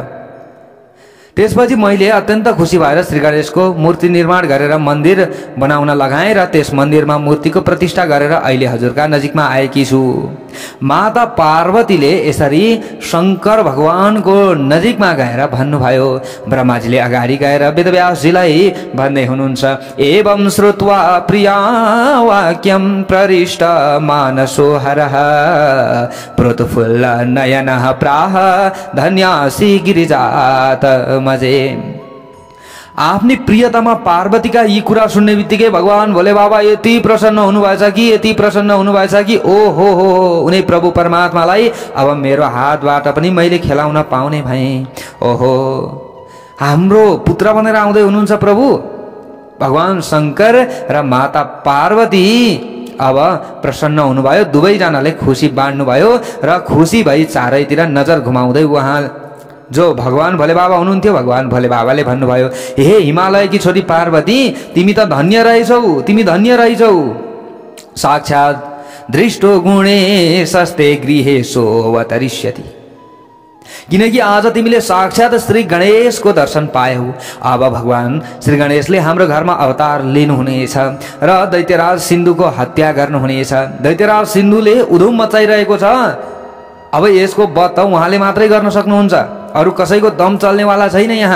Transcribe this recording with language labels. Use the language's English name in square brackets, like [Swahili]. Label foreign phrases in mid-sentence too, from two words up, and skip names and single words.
[Nepali] त्यसपछि मैले अत्यन्त खुसी भएर श्री गणेशको मूर्ति निर्माण गरेर मन्दिर बनाउन लगाएँ र त्यस मन्दिरमा मूर्तिको प्रतिष्ठा गरेर अहिले हजुरका नजिकमा आएकी छु। माता पार्वतीले यसरी शङ्कर भगवानको नजिकमा गएर भन्नुभयो। ब्रह्माजीले अगाडि गएर वेदव्यासजीलाई भन्दै हुनुहुन्छ, [Sanskrit] एवं श्रुत्वा प्रिया वाक्यं प्ररिष्ट मानसो हरः प्रोतफुल्ल नयनः प्राह धन्यासी गिरिजात मजे। [Nepali] आफ्नी प्रियतमा पार्वतीका यी कुरा सुन्ने बित्तिकै भगवान भोले बाबा यति प्रसन्न हुनुभएछ कि यति प्रसन्न हुनुभएछ कि ओ हो उनी प्रभु परमात्मालाई अब मेरो हातबाट पनि मैले खेलाउन पाउने भएँ। ओहो हाम्रो पुत्र बनेर आउँदै हुनुहुन्छ प्रभु। भगवान शंकर र माता पार्वती अब प्रसन्न हुनुभयो। दुवैजनाले खुसी बाँड्नुभयो र खुसी भई चारैतिर नजर घुमाउँदै उहाँ जो भगवान भोले बाबा हुनुहुन्थ्यो, भगवान भोले बाबाले भन्नुभयो, हे हिमालयकी छोरी पार्वती, तिमी त धन्य रहेछौ, तिमी धन्य रहेछौ। [Sanskrit] साक्षात् दृष्टो गुणे सस्ते गृहेशो अवतरिष्यति। [Nepali] किनकि आज तिमीले साक्षात् श्री गणेशको दर्शन पायौ। अब भगवान श्री गणेशले हाम्रो घरमा अवतार लिनुहुनेछ र दैत्यराज सिन्धुको हत्या गर्नुहुनेछ। दैत्यराज सिन्धुले उधुम मचाइरहेको छ। अब यसको वध त उहाँले मात्रै गर्न सक्नुहुन्छ, अरु कसैको दम चल्नेवाला छैन यहाँ।